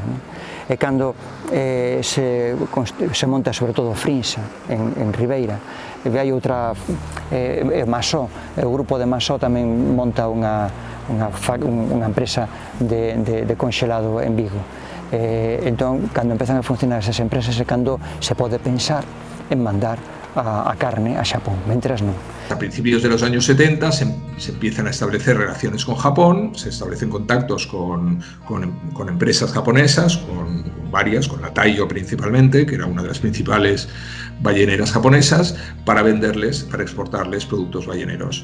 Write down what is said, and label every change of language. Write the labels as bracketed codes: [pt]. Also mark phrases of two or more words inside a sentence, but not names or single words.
[gl] E cando se monta sobre todo Frinsa en Ribeira, e hai outra, Masó, o grupo de Masó tamén monta unha empresa de conxelado en Vigo. Entón, cando empezan a funcionar esas empresas é cando se pode pensar en mandar a carne a Xapón, mentras non. [es] A principios de los años 70 se empiezan a establecer relaciones con Japón, se establecen contactos con empresas japonesas, con varias, con la Taiyo principalmente, que era una de las principales balleneras japonesas, para venderles, para exportarles productos balleneros.